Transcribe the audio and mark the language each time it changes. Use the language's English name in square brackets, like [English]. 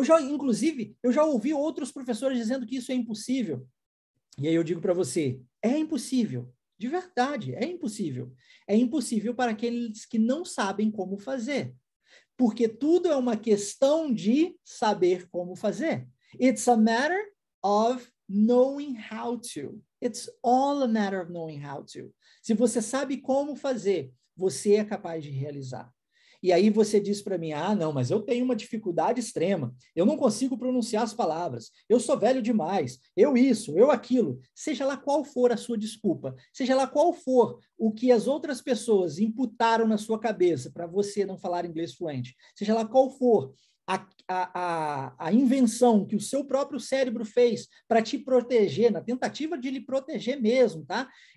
[Portuguese] Inclusive, eu já ouvi outros professores dizendo que isso é impossível. E aí eu digo para você, é impossível. De verdade, é impossível. É impossível para aqueles que não sabem como fazer. Porque tudo é uma questão de saber como fazer. [English] It's a matter of knowing how to. It's all a matter of knowing how to. [Portuguese] Se você sabe como fazer, você é capaz de realizar. E aí você diz para mim, não, mas eu tenho uma dificuldade extrema, eu não consigo pronunciar as palavras, eu sou velho demais, eu isso, eu aquilo. Seja lá qual for a sua desculpa, seja lá qual for o que as outras pessoas imputaram na sua cabeça para você não falar inglês fluente, seja lá qual for a invenção que o seu próprio cérebro fez para te proteger, na tentativa de lhe proteger mesmo, tá?